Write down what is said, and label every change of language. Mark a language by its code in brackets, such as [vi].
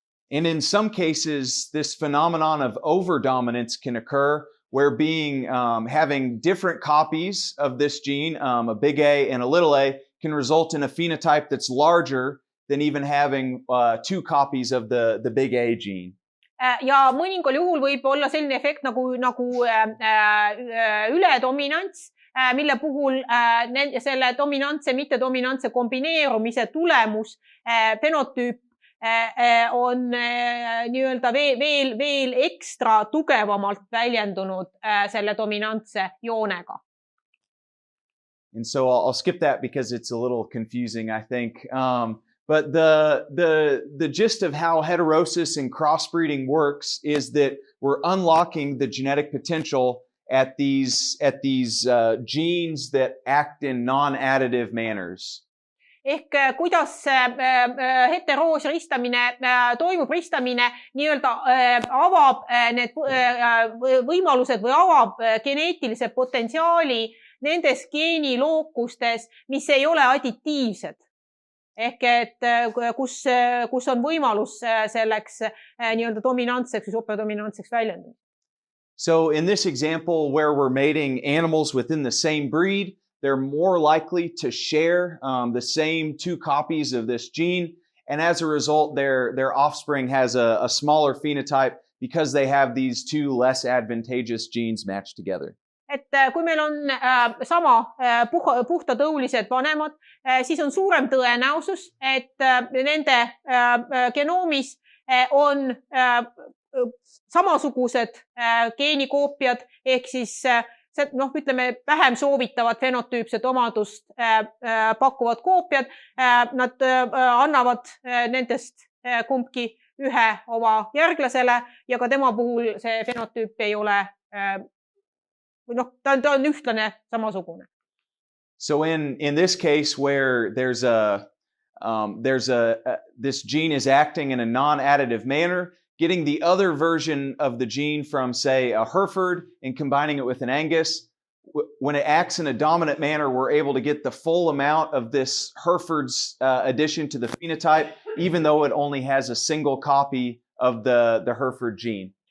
[en] And in some cases, this phenomenon of overdominance can occur where having different copies of this gene, a big A and a little a, can result in a phenotype that's larger than even having two copies of the big A gene. [et] Ja mõningal juhul võib olla selline efekt nagu ületominants, mille puhul selle dominantse, mittedominantse kombineerumise tulemus, fenotüüp on nii-öelda veel ekstra tugevamalt väljendunud selle dominantse joonega. [en] And so I'll skip that because it's a little confusing, I think. But the gist of how heterosis and crossbreeding works is that we're unlocking the genetic potential at these genes that act in non-additive manners. [et] Ehk kuidas heteroos ristamine toimub, ristamine nii-öelda avab need võimalused või avab geneetilise potentsiaali nendes geenilookustes, mis ei ole additiivsed. Ehk et kus on võimalus selleks nii-öelda dominantseks või superdominantseks väljenduma. [en] So in this example where we're mating animals within the same breed, they're more likely to share the same two copies of this gene, and as a result their offspring has a smaller phenotype because they have these two less advantageous genes matched together. [et] Et kui meil on sama puhtatõulised vanemad, siis on suurem tõenäosus, et nende genoomis on samasugused geenikoopiad, ehk siis ütleme vähem soovitavad fenotüüpset omadust pakkuvad koopiad. Nad annavad nendest kumbki ühe oma järglasele ja ka tema puhul see fenotüüp ei ole ta on ühtlane samasugune. [en] So in this case where this gene is acting in a non-additive manner, getting the other version of the gene from, say, a Hereford and combining it with an Angus, when it acts in a dominant manner, we're able to get the full amount of this Hereford's addition to the phenotype, even though it only has a single copy of the Hereford gene.